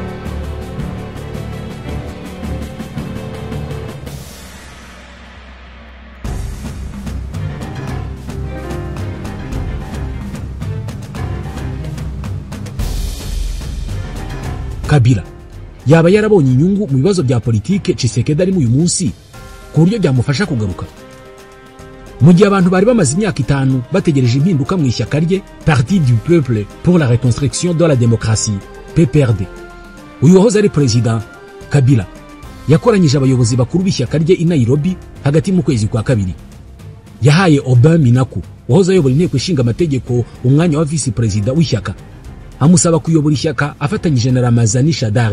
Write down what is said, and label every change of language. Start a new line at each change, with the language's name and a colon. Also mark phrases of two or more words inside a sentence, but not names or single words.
Kinyarwanda: Kabila yaba yarabonye inyungu mu bibazo bya politike Tshisekedi arimo uyu munsi ku buryo byamufasha kugaruka? Mu gihe abantu bari bamaze imyaka 5 bategereje impinduka mu ishyaka rye Parti du Peuple pour la Reconstruction de la Démocratie, PPRD, uyu wahoze ari President Kabila yakoranyije abayobozi bakuru b'ishyaka rye i Nairobi hagati mu kwezi kwa kabiri. Yahaye Oba Minaku wahoze ayobora inteko ishinga amategeko umwanya wa
English: vice president
Kinyarwanda: w'ishyaka, amusaba kuyobora ishyaka afatanyije na Ramazani Shadari.